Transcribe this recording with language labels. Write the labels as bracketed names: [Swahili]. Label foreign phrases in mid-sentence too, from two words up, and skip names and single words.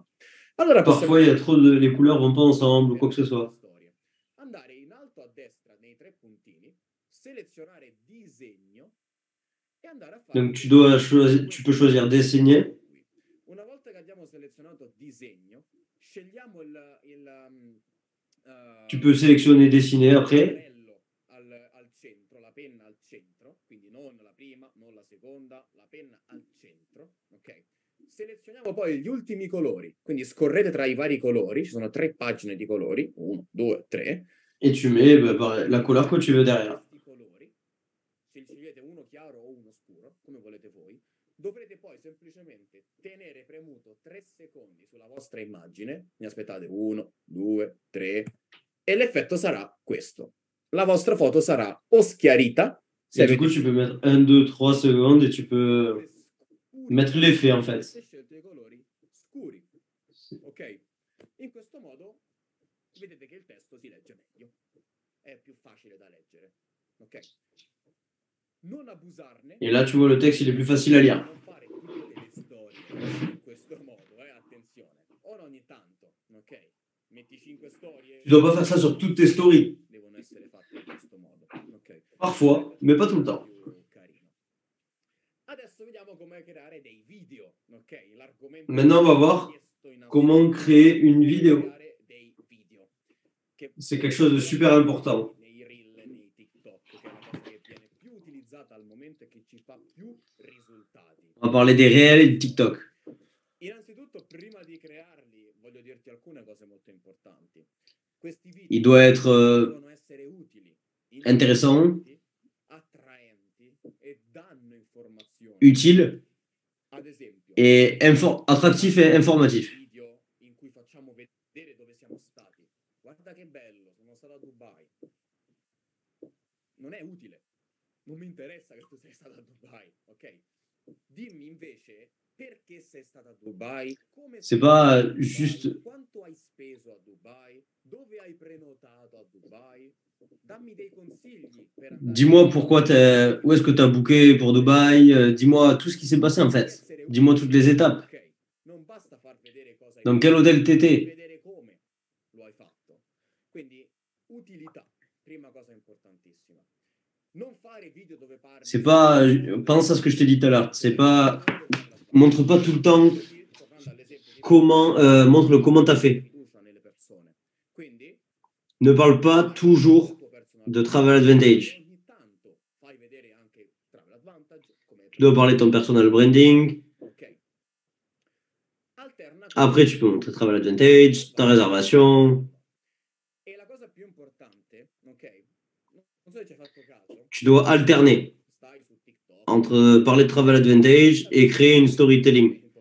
[Italian] Allora [French] parfois il y a trop les couleurs vont pas ensemble ou quoi que ce soit. [Italian] Andare in alto a destra nei tre puntini, selezionare disegno e andare a fare... [French] Donc tu peux choisir dessiner. [Italian] Una volta che abbiamo selezionato disegno, scegliamo [French] tu peux sélectionner dessiner après. [Italian] Al centro, la penna al centro, quindi non la prima, non la seconda, la penna al centro, ok? Selezioniamo poi gli ultimi colori, quindi scorrete tra i vari colori, ci sono 3 pagine di colori, 1, 2, 3. [French] Et tu mets la couleur que tu veux derrière. [Italian] Colori, se scegliete uno chiaro o uno scuro, come volete voi, dovrete poi semplicemente tenere premuto 3 secondi sulla vostra immagine, ne aspettate 1, 2, 3, e l'effetto sarà questo. La vostra foto sarà o schiarita. [French] Et du coup, tu peux mettre 1, 2, 3 secondes et tu peux mettre l'effet en fait. [Italian] Scelte i colori scuri. Ok? In questo modo vedete che il testo si legge meglio. È più facile da leggere. Ok? Non abusarne. [French] Et là, tu vois, le texte, il est plus facile à lire. [Italian] Non fare tutte le storie in questo modo, attenzione. Ora ogni tanto, ok? Metti 5 storie. [French] Tu dois pas faire ça sur toutes tes stories. [Italian] Devono essere fatte in questo modo, ok? [French] Parfois, mais pas tout le temps. [Italian] Adesso vediamo come creare dei video, ok? L'argomento. [French] Maintenant, on va voir comment créer une vidéo. C'est quelque chose de super important. [Italian] Nei reel, nei TikTok, che è la cosa che viene più utilizzata al momento e che ci fa più risultati. [French] On va parler des réels et de TikTok. [Italian] Innanzitutto, prima di crearli, voglio dirti alcune cose molto importanti. Questi video [French] il doit être [Italian] devono essere utili, [French] intéressant, [Italian] attraenti e danno informazioni. [French] utile [Italian] Ad esempio, [French] et attractif et informatif. [Italian] Video in cui facciamo vedere dove siamo stati. Guarda che bello, sono stato a Dubai. Non è utile. Non mi interessa che tu sei stato a Dubai, ok? Dimmi invece perché sei stato a Dubai, come [French] c'est pas juste [Italian] quanto hai speso a Dubai, dove hai prenotato a Dubai. Dammi dei consigli per andare. [French] Dis-moi pourquoi où est-ce que tu as booké pour Dubaï, dis-moi tout ce qui s'est passé en fait. Dis-moi toutes les étapes. Okay. [Italian] Non basta far vedere cosa hai [French] Dans quel hôtel t'étais. [Italian] vedere come lo hai fatto. Quindi utilità, prima cosa importantissima. Non fare video dove parli. [French] C'est pas pense à ce que je t'ai dit tout à l'heure. C'est pas montre pas tout le temps comment montre comment t'as fait. [Italian] Quindi [French] Ne parle pas toujours de travel advantage. [Italian] ogni tanto fai vedere anche [French] Tu dois parler de ton [English] personal branding. [French] Après, tu peux montrer Travel Advantage, ta réservation. Tu dois alterner entre parler de Travel Advantage et créer une storytelling.